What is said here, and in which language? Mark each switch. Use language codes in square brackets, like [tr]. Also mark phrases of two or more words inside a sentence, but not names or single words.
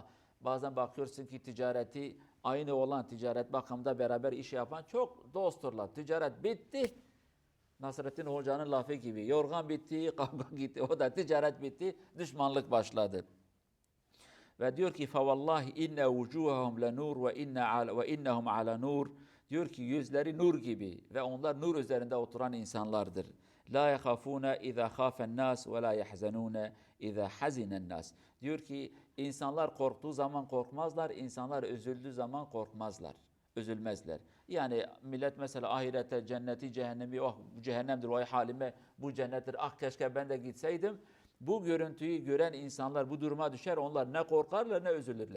[tr] Bazen bakıyorsun ki ticareti aynı olan ticaret bakımda beraber iş yapan çok dostturlar. Ticaret bitti. Nasrettin Hoca'nın lafı gibi. Yorgan bitti, kavga gitti. O da ticaret bitti. Düşmanlık başladı. Ve diyor ki [ar] فَوَاللّٰهِ اِنَّ وُجُوهَهُمْ لَنُورٌ وَاِنَّهُمْ عَلَى نُورٌ. [tr] Diyor ki yüzleri nur gibi ve onlar nur üzerinde oturan insanlardır. [ar] لَا يَخَافُونَ اِذَا خَافَ النَّاسِ وَلَا يَحْزَنُونَ اِذَا حَزِنَ النَّاسِ. [tr] Diyor ki insanlar korktuğu zaman korkmazlar, insanlar üzüldüğü zaman korkmazlar, üzülmezler. Yani millet mesela ahirete, cenneti, cehennemi, oh bu cehennemdir, vay halime, bu cennettir, ah keşke ben de gitseydim. Bu görüntüyü gören insanlar bu duruma düşer, onlar ne korkarlar ne üzülürler.